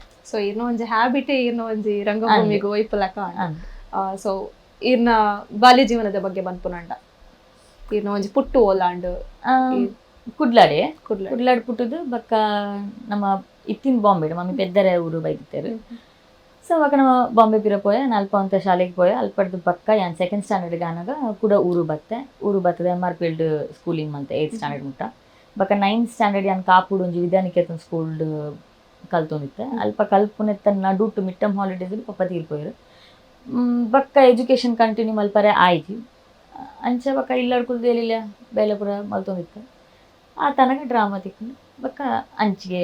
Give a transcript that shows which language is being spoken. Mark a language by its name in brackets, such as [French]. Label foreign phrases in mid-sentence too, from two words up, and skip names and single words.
[Tulu] ಸೊ ಇರ್ನ ಒಂಜಿ ಹ್ಯಾಬಿಟೇ ಇರ್ನ ಒಂಜಿ ರಂಗಭೂಮಿಗೆ ಒಯ್ಪಲಕ ಸೊ ಇರ್ನ ಬಾಲ್ಯ ಜೀವನದ ಬಗ್ಗೆ ಬಂದ್ಪುನಂಡ ಇರ್ನ ಒಂಜಿ ಪುಟ್ಟು ಓಲಾಂಡ್ ಕುಡ್ಲಾಡೆ ಪುಟ್ಟದು ಬಕ್ಕ ನಮ್ಮ ಇತ್ತಿನ ಬಾಂಬೆ ಮಮ್ಮಿ ಪೆದ್ದರ ಊರು ಬೈದಿತ್ತೇರು ಸೊ ಅವಾಗ ನಾವು ಬಾಂಬೆ ಪಿರ ಪೋಯೆ ಅಲ್ಪ ಅಂತ ಶಾಲೆಗೆ ಪೋಯೆ ಅಲ್ಪಡ್ದು ಪಕ್ಕ ಯಾನ್ [English] second standard [Tulu] ಆನಾಗ ಕೂಡ ಊರು ಬರ್ತದೆ MR ಫೀಲ್ಡ್ ಸ್ಕೂಲಿಂಗ್ ಮಂತೆ [English] 8th standard [Tulu] ಮುಟ್ಟ ಬಕ್ಕ [English] 9th standard [Tulu] ಯಾನ್ ಕಾಪುಡು ಒಂಜಿ ವಿದ್ಯಾನಿಕೇತನ್ ಸ್ಕೂಲ್ ಕಲ್ತೊಂದಿತ್ತೆ ಅಲ್ಪ ಕಲ್ಪುನೆತ್ತ ನಡುಟು [English] mid term holidays [Tulu] ಪಪ್ಪ ತೀರ್ಪೋಯ್ರು ಬಕ್ಕ [English] education continue [Tulu] ಮಲ್ಪರೆ ಆಯ್ತು ಅಂಚ ಬಕ್ಕ ಇಲ್ಲಡ್ಕುಲ್ದು ಏಲಿಲ್ಲ ಬೇಲೆಪುರ ಮಲ್ತೊಂದಿತ್ತು ಆ ತನಕ ಡ್ರಾಮಾ ತಿಕ್ಕೊಂಡು ಬಕ್ಕ ಅಂಚಿಗೆ